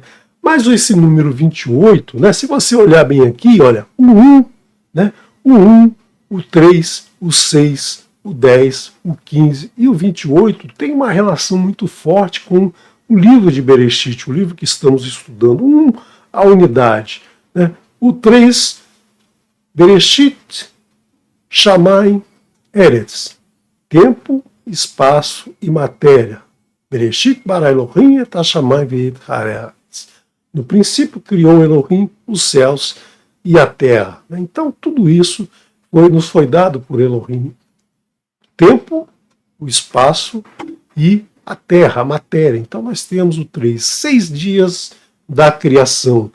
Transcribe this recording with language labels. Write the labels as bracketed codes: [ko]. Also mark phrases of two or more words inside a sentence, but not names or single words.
[pt] Mas esse número 28, né, se você olhar bem aqui, olha, o 1, né, o 1, o 3, o 6, o 10, o 15 e o 28 tem uma relação muito forte com o livro de Bereshit, o livro que estamos estudando. 1, a unidade. Né? O 3, [he] בראשית, שמים, ארץ. [pt] Tempo, espaço e matéria. [he] בראשית ברא אלהים את השמים ואת הארץ. [pt] No princípio criou Elohim os céus e a terra. Então tudo isso nos foi dado por Elohim. Tempo, o espaço e a terra, a matéria. Então nós temos o 3, 6 dias da criação.